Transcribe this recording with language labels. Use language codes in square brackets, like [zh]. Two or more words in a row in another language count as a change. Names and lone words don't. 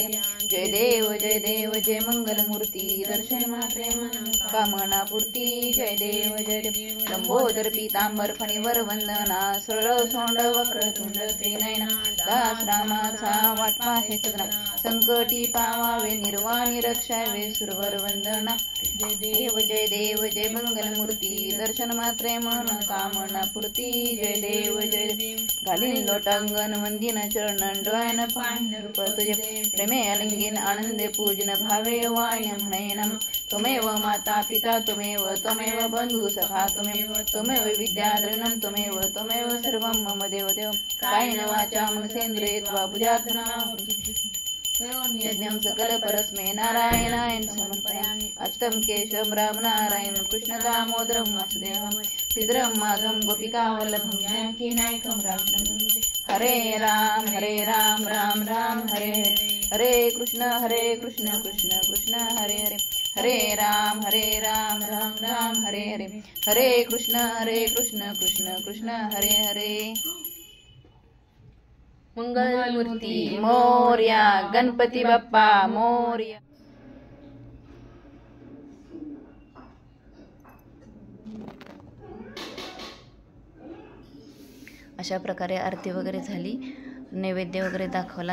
[mr] जय देव जय मंगलमूर्ती. दर्शन मात्रे मन कामना पूर्ती. जय देव लंबोदर पीतांबर फणीवर वंदना. सरळ सोंड वक्रतुंड त्रिनयना. दास रामाचा वाटपा हे सदना. संकटी पावा पावे निर्वाणी रक्षावे सुरवर वंदना जय देव जय मंगलमूर्ती दर्शन मात्रे मन कामना पूर्ती जय देव घालीन लोटांगण वंदिन चरण डोळ्यान पाहणे रूप तुझे प्रेमे अलिंगीन आनंदे पूजन भावे वाण्य म्हणेन [sa] त्वमेव माता पिता त्वमेव बंधू सखा त्वमेव विद्याधरणं त्वमेव सर्वं मम देवदेव कायेन वाचा मनसेन्द्रियेत्वा बुद्ध्यात्मना यज्ञं सकल परस्मै नारायणाय समर्पयामि अष्टम केशवं राम नारायण कृष्ण दामोदरं वासुदेवं श्रीधरं माधवं गोपिकावल्लभं जानकी नायकं राम हरे राम राम राम हरे हरे कृष्ण कृष्ण कृष्ण हरे हरे हरे राम राम राम हरे हरे हरे कृष्ण कृष्ण कृष्ण हरे हरे [mr] मंगलमूर्ती मोरया गणपती बाप्पा मोरया. अशा प्रकारे आरती वगैरे झाली, नैवेद्य वगैरे दाखवला.